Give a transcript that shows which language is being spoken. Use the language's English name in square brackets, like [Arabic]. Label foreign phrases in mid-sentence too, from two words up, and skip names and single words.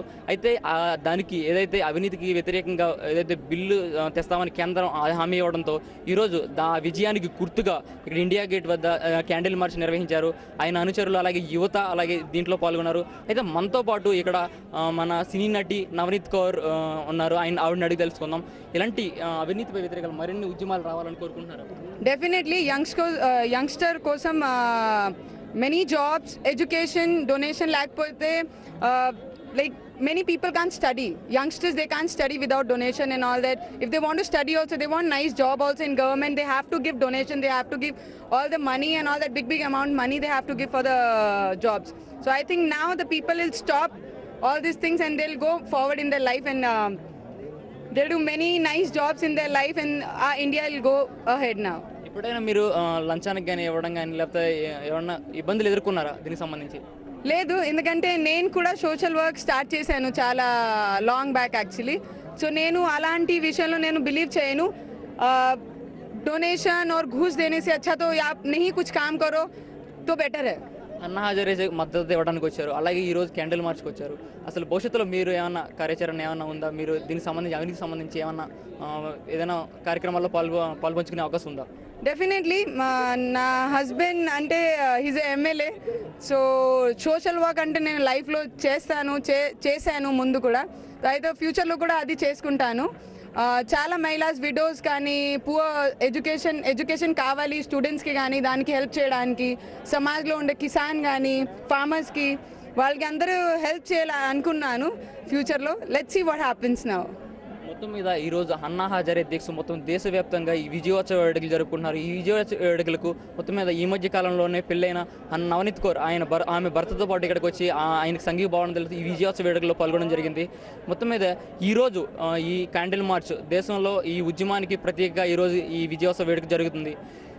[Telugu] అయితే దానికి ఏదైతే అవినీతికి వ్యతిరేకంగా ఏదైతే బిల్లు తెస్తామని కేంద్రం హామీ ఇవ్వడంతో ఈరోజు విజయానికి గుర్తుగా ఇక్కడ ఇండియా గేట్ వద్ద [English] candle march [Telugu] నిర్వహించారు. ఆయన అనుచరులు అలాగే యువత అలాగే దీంట్లో పాల్గొన్నారు. అయితే మనతో పాటు ఇక్కడ మన సినీ నటి నవనీత్ కౌర్ ఉన్నారు. ఆవిడని అడిగి తెలుసుకుందాం. ఇలాంటి అవినీతిపై వ్యతిరేకంగా మరిన్ని ఉద్యమాలు రావాలని కోరుకుంటున్నారు. [English] definitely youngster కోసం many jobs, education, donation లేకపోతే like many people can't study. Youngsters, they can't study without donation and all that. If they want to study also, they want nice job also in government, they have to give donation, they have to give all the money and all that big amount money they have to give for the jobs. So I think now the people will stop all these things and they'll go forward in their life and they'll do many nice jobs in their life and India will go ahead now. [Telugu] ఎప్పుడైనా మీరు లంచానికి కానీ ఇవ్వడం కానీ లేకపోతే ఏమన్నా ఇబ్బందులు ఎదుర్కొన్నారా దీనికి సంబంధించి? లేదు, ఎందుకంటే నేను కూడా [English] social work start [Telugu] చేశాను చాలా [English] long back actually. [Telugu] సో నేను అలాంటి విషయంలో నేను బిలీవ్ చేయను. [Hindi] డొనేషన్ और घूस देने से अच्छा तो आप नहीं कुछ काम करो तो बेटर है. [Telugu] అన్నా హజారే మద్దతు ఇవ్వడానికి వచ్చారు, అలాగే ఈరోజు [English] candle march [Telugu] వచ్చారు. అసలు భవిష్యత్తులో మీరు ఏమన్నా కార్యాచరణ ఏమన్నా ఉందా? మీరు దీనికి సంబంధించి అవినీతికి సంబంధించి ఏమన్నా ఏదైనా కార్యక్రమాల్లో పాల్పంచుకునే అవకాశం ఉందా? డెఫినెట్లీ నా హస్బెండ్ అంటే [English] he's MLA. [Telugu] సో [English] social work [Telugu] అంటే నేను లైఫ్లో చేశాను ముందు కూడా, అయితే ఫ్యూచర్లో కూడా అది చేసుకుంటాను. చాలా మహిళాస్ విడోస్ కానీ [English] poor education [Telugu] కావాలి స్టూడెంట్స్కి కానీ దానికి హెల్ప్ చేయడానికి, సమాజ్లో ఉండే కిసాన్ కానీ ఫార్మర్స్కి వాళ్ళకి అందరూ హెల్ప్ చేయాలనుకున్నాను ఫ్యూచర్లో. [English] let's see what happens now. [Telugu] మొత్తం మీద ఈరోజు అన్నా హజారే దీక్ష మొత్తం దేశవ్యాప్తంగా ఈ విజయోత్సవ వేడుకలు జరుపుకుంటున్నారు. ఈ విజయోత్సవ వేడుకలకు మొత్తం మీద ఈ మధ్య కాలంలోనే పెళ్ళైన నవనీత్ కౌర్ ఆమె భర్తతో పాటు ఇక్కడికి వచ్చి ఆయనకు సంఘీభావం తెలుసు ఈ విజయోత్సవ వేడుకల్లో పాల్గొనడం జరిగింది. మొత్తం మీద ఈరోజు ఈ [English] candle march [Telugu] దేశంలో ఈ ఉద్యమానికి ప్రత్యేకంగా ఈరోజు ఈ విజయోత్సవ వేడుక జరుగుతుంది.